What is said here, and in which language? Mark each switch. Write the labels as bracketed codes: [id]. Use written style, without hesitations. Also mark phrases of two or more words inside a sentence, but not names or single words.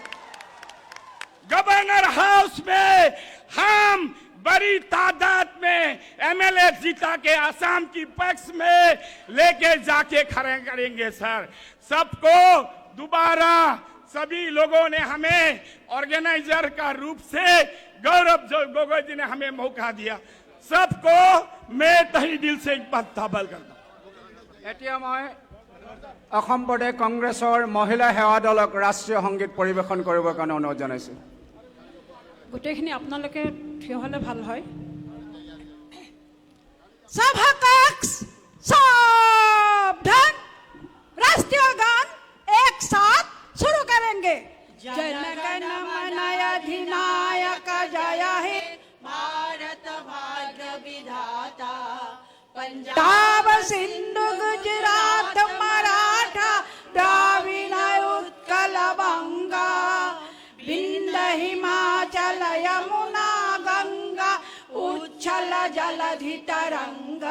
[hi] गवर्नर हाउस में हम बड़ी तादाद में एमएलए जीता के आसाम की पक्ष में लेके जाके खड़े करेंगे सर। सबको दोबारा सभी लोगों ने हमें ऑर्गेनाइजर का रूप से गौरव गोगोई जी ने हमें मौका दिया। सबको मैं तहे दिल से एक बात धाबल करता हूं। [as] এতিয়া মই অসম প্ৰদেশ কংগ্ৰেছৰ মহিলা সেৱা দলক ৰাষ্ট্ৰীয় সংগীত পৰিৱেশন কৰিবৰ কাৰণে অনুৰোধ জনাইছো। গোটেইখিনি আপোনালোকে থিয় হলে ভাল হয়। [hi] सभा कक्ष सावधान, राष्ट्रीय गान एक साथ शुरू करेंगे। [bn] জনগণ মন অধিনায়ক জয় হে ভারত ভাগ্য বিধাতা, পঞ্জাব সিন্ধু গুজরাট মরাঠা দ্রাবিড় উৎকল বঙ্গ, বিন্ধ্য হিমাচল যমুনা গঙ্গা, উচ্ছল জলধি তরঙ্গ।